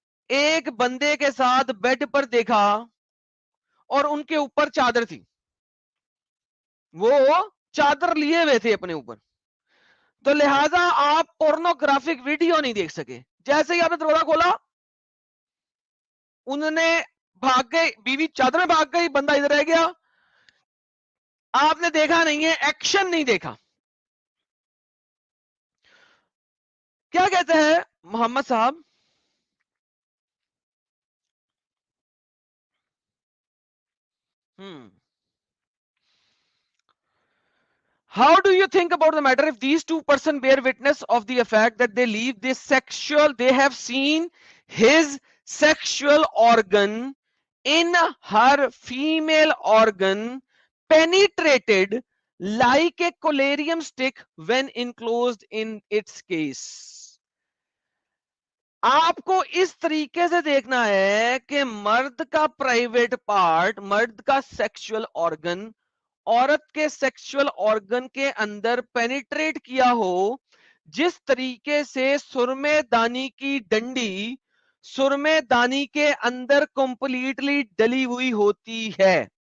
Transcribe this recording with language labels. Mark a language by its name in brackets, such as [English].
[Urdu] ایک بندے کے ساتھ بیڈ پر دیکھا اور ان کے اوپر چادر تھی, وہ چادر لیے ہوئے تھے اپنے اوپر, تو لہذا آپ پورنوگرافک ویڈیو نہیں دیکھ سکے. جیسے ہی آپ نے دروازہ کھولا انہوں نے بھاگ گئی, بیوی چادر میں بھاگ گئی, بندہ ادھر رہ گیا, آپ نے دیکھا نہیں ہے, ایکشن نہیں دیکھا. کیا کہتے ہیں محمد صاحب؟ [English] How do you think about the matter if these 2 persons bear witness of the fact that they leave this they have seen his sexual organ in her female organ penetrated like a collyrium stick when enclosed in its case. [Urdu] آپ کو اس طریقے سے دیکھنا ہے کہ مرد کا private part, مرد کا سیکشل آرگن عورت کے سیکشل آرگن کے اندر پینیٹریٹ کیا ہو, جس طریقے سے سرمے دانی کی ڈنڈی سرمے دانی کے اندر کمپلیٹلی ڈلی ہوئی ہوتی ہے.